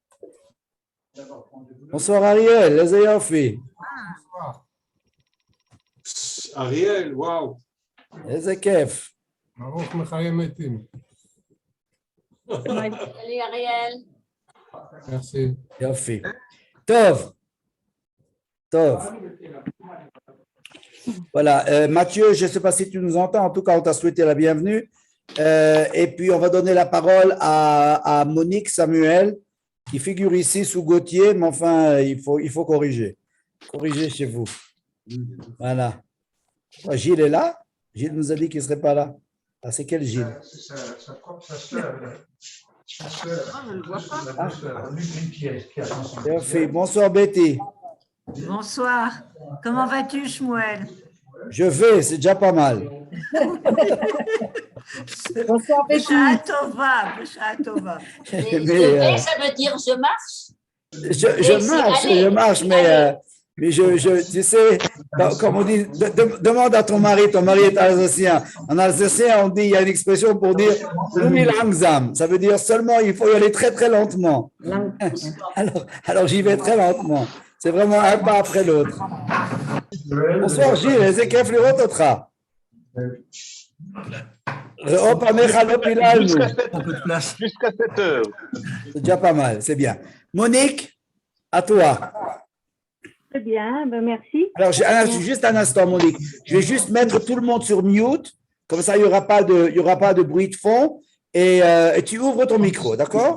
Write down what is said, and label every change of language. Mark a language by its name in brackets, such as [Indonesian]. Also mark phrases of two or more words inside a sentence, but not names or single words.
[French] Bonsoir Ariel, les Yofi. Ariel, waouh. Les Kef. [Hebrew] ברוך מחיים עתים. [French] Salut Ariel. Merci. [Hebrew] יופי. טוב. טוב. [French] Voilà, Mathieu, je ne sais pas si tu nous entends. En tout cas, on t'a souhaité la bienvenue. Et puis, on va donner la parole à Monique Samuel, qui figure ici sous Gauthier, mais enfin, il faut corriger. Corriger chez vous. Voilà. Oh, Gilles est là? Gilles nous a dit qu'il ne serait pas là. Ah, c'est quel Gilles? C'est sa propre sœur. Sa sœur. Ah, je ne le vois pas. La sœur, une qui a transmis. Parfait. Bonsoir Betty. Bonsoir. Comment vas-tu, Shmuel? Je vais, c'est déjà pas mal. Bonsoir, Betty. [Hebrew] בשעה טובה, בשעה טובה. [French] Mais, Je vais, ça veut dire je marche. je marche, mais tu sais, comme on dit, demande à ton mari est alsacien. En alsacien, on dit, il y a une expression pour dire [Swiss German] "Lumi langsam", [French] ça veut dire seulement il faut y aller très très lentement. Alors j'y vais très lentement. C'est vraiment un pas après l'autre. Bonsoir Gilles, [Hebrew] איזה כיף לראות אותך. ראו פניך לא פיללנו. [French] Jusqu'à 7 heures. C'est déjà pas mal, c'est bien. Monique, à toi. Très bien, ben merci. Alors, juste un instant, Monique. Je vais juste mettre tout le monde sur mute. Comme ça, il n'y aura pas de bruit de fond. Et tu ouvres ton micro, d'accord?